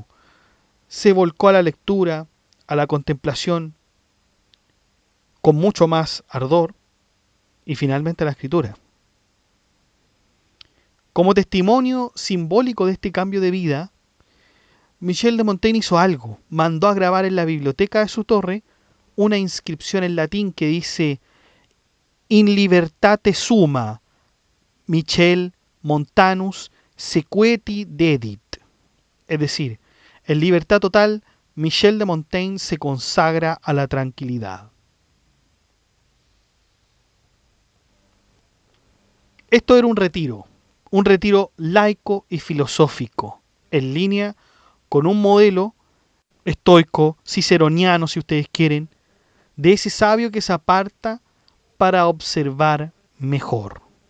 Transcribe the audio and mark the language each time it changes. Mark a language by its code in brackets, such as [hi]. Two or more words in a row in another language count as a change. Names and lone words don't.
[es] Se volcó a la lectura, a la contemplación, con mucho más ardor, y finalmente a la escritura. Como testimonio simbólico de este cambio de vida, Michel de Montaigne hizo algo. Mandó a grabar en la biblioteca de su torre una inscripción en latín que dice: [la] In libertate summa, Michel Montanus sequeti dedit. [es] Es decir, en libertad total, Michel de Montaigne se consagra a la tranquilidad. Esto era un retiro laico y filosófico, en línea con un modelo estoico, ciceroniano si ustedes quieren, de ese sabio que se aparta para observar mejor.